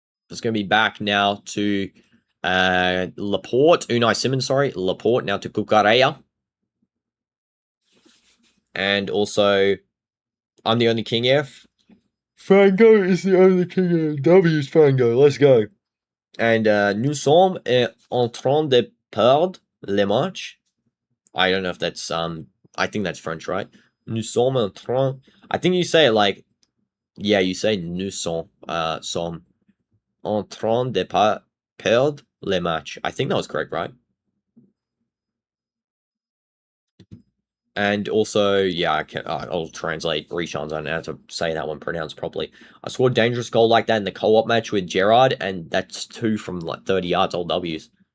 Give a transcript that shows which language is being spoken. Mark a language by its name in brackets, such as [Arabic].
[English] It's going to be back now to Laporte. Unai Simon, sorry. Laporte now to Cucurella. And also, I'm the only king here. Franco is the only king here. W's Franco. Let's go. And [French] nous sommes en train de perdre le match. [English] I don't know if that's, I think that's French, right? [French] Nous sommes en train... [English] I think you say it like... Yeah, you say [French] nous sommes en train de perdre le match. [English] I think that was correct, right? And also, yeah, I'll translate Rishan's. I don't know how to say that one pronounced properly. I scored a dangerous goal like that in the co-op match with Gerard, and that's 2 from like 30 yards, all W's.